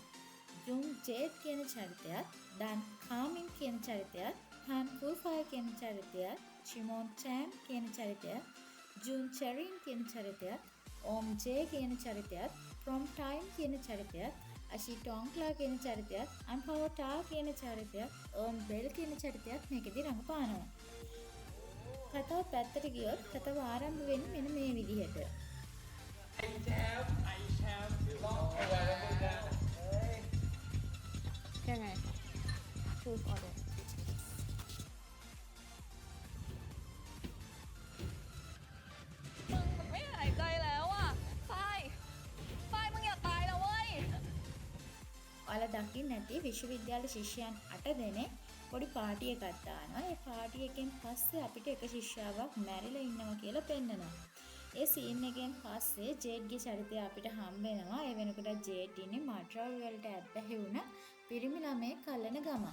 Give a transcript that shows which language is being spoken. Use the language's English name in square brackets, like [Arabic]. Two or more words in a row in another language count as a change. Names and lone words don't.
[Sinhala] ජුන් ජේඩ් කියන චරිතයත්, ඩන් කාමින් කියන චරිතයත්, ഹാൻ කුෆාය කියන චරිතයත්, චිමෝන් චෑන් කියන චරිතයත්, ජුන් චෙරින් කියන චරිතයත්, ඕම් ජේ කියන චරිතයත්, ෆ්‍රොම් ටයිම් කියන චරිතයත්, අෂි ටොන්ක්ලා කියන චරිතයත්, අන්පවටා කියන චරිතයත්, ඕන් බෙල් කියන චරිතයත් මේකෙදි රඟපානවා. කතාව පැත්තට ගියොත් කතාව ආරම්භ වෙන්නේ මෙන්න මේ විදිහට. [Thai] ยังไง [English] choose order [Thai] มึงไม่หายใจแล้วอ่ะฝ้ายมึงอย่าตายนะเว้ย [Sinhala] ඔයාලා දකින්න ඇති විශ්වවිද්‍යාල ශිෂ්‍යයන් 8 දෙනෙක් පොඩි පාටි එකක් දානවා. ඒ පාටි එකෙන් පස්සේ අපිට එක ශිෂ්‍යාවක් මැරිලා ඉන්නවා කියලා පෙන්නනවා. ඒ සීන් එකෙන් පස්සේ ජේඩ්ගේ චරිතය අපිට හම්බ වෙනවා. ඒ වෙනකොට ජේඩ් ඉන්නේ මඩ්‍රව් වලට ඇබ්බැහි වුණ පිරිමි ළමයෙක් අල්ලන ගමන්.